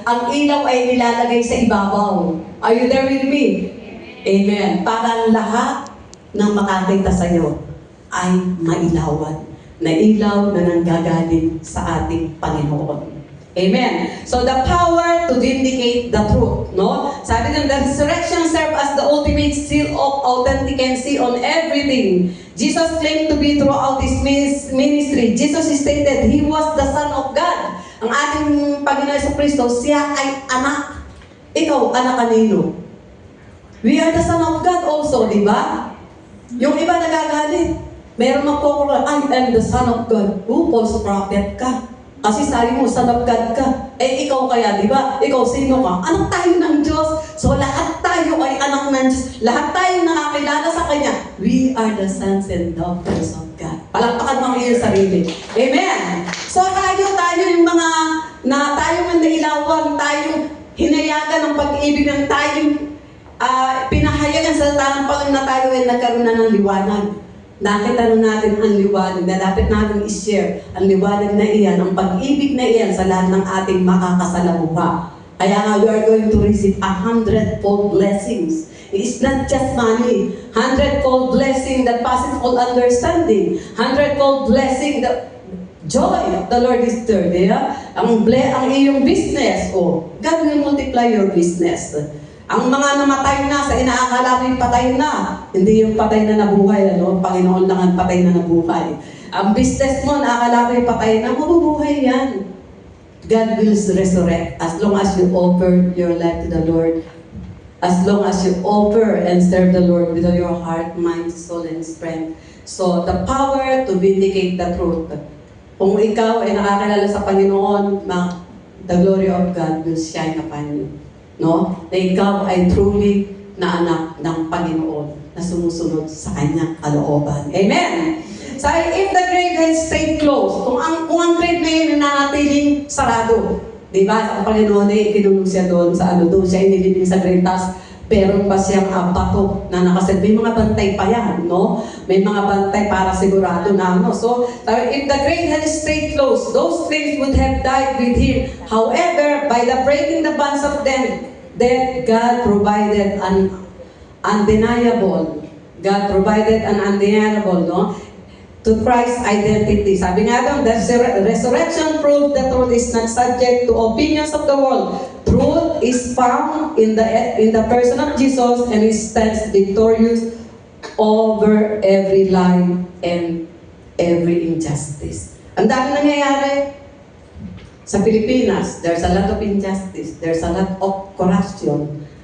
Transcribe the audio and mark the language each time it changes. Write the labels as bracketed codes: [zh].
[tl] Ang ilaw ay nilalagay sa ibabaw. [en] Are you there with me? [tl] Amen. Para lahat ng makakita sa iyo ay mailawan. Na ilaw na nanggagaling sa ating Panginoon. [en] Amen. So the power to vindicate the truth, no? [tl] Sabi ng [en] the resurrection served as the ultimate seal of authenticacy on everything Jesus claimed to be throughout His ministry. Jesus stated He was the Son of God. [tl] Ang ating Panginoon Jesucristo, siya ay anak. Ikaw, anak kanino? [en] We are the Son of God also, di ba? [tl] Yung iba nagagalit. Meron magkukura, [en] I am the Son of God. [tl] False prophet ka. Kasi sabi mo, Son of God ka. Eh, ikaw kaya, di ba? Ikaw, sino ka? Anak tayo ng Diyos. So, lahat tayo ay anak ng Diyos. Lahat tayo nakakilala sa Kanya. [en] We are the sons and daughters of God. [tl] Palakpakan mo ang iyong sarili. Amen! So, tayo yung mga, tayong nailawan, tayong hinayagan ng pag-ibig ng tayong pinahayagan sa tanang Panginoon na tayo ay nagkaroon na ng liwanag. nakita natin ang liwanag na dapat natin i-share, ang liwanag na iyan, ang pag-ibig na iyan sa lahat ng ating makakasalamuha. Kaya nga, [en] we are going to receive 100-fold blessings. It's not just money. 100-fold blessing that passes all understanding. 100-fold blessing that joy of the Lord is there. Yeah? [tl] Ang iyong [en] business, God will multiply your business. [tl] Ang mga namatay na sa inaakala mo yung patay na, hindi yung patay na nabuhay, Panginoon lang ang patay na nabuhay. Ang business mo, naakala mo yung patay na, mabubuhay yan. [en] God will resurrect as long as you offer your life to the Lord. As long as you offer and serve the Lord with all your heart, mind, soul, and strength. So, the power to vindicate the truth. [tl] Kung ikaw ay nakakilala sa Panginoon, [en] the glory of God will shine upon you. No? [tl] Na ikaw ay truly na anak ng Panginoon na sumusunod sa kanyang kalooban. Amen! [en] So, if the grave has stayed closed, [tl] kung ang grave na yun nanatiling sarado, di ba? Sa Panginoon ay kinulong siya doon sa doon siya inilibing sa grave, tas pero pa siyang bato na nakaset. May mga bantay pa yan, no? May mga bantay para sigurado na, [en] So, if the grave had stayed closed, those things would have died with him. However, by the breaking the bonds of death, God provided an undeniable. God provided an undeniable, to Christ's identity. [tl] Sabi nga doon, [en] the resurrection proved the truth is not subject to opinions of the world. Truth is found in the person of Jesus, and He stands victorious over every lie and every injustice. [tl] Ang dami nangyayari sa Pilipinas. [en] There's a lot of injustice. There's a lot of corruption.